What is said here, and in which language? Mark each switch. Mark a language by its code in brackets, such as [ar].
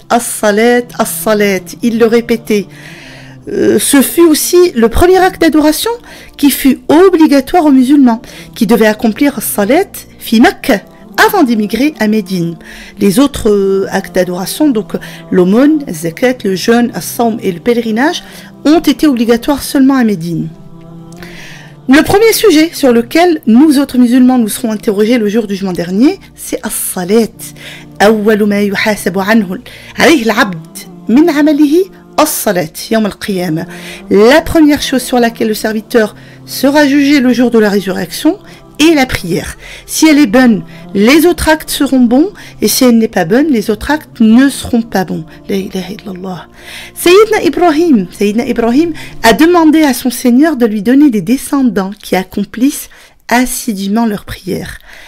[fr] As-salat, as-salat. Il le répétait. Ce fut aussi le premier acte d'adoration qui fut obligatoire aux musulmans, qui devaient accomplir [ar] as-salat fi Makkah, [fr] avant d'immigrer à Médine. Les autres actes d'adoration, donc l'aumône, le zakat, le jeûne, as-sawm et le pèlerinage, ont été obligatoires seulement à Médine. Le premier sujet sur lequel nous autres musulmans nous serons interrogés le jour du jugement dernier, c'est as-salat. [ar] أول ما يحاسب عنه عليه العبد من عمله الصلاة يوم القيامة. [fr] La première chose sur laquelle le serviteur sera jugé le jour de la résurrection est la prière. Si elle est bonne, les autres actes seront bons, et si elle n'est pas bonne, les autres actes ne seront pas bons. [ar] La ilaha illallah. [fr] Sayyidina Ibrahim a demandé à son Seigneur de lui donner des descendants qui accomplissent assidûment leur prière.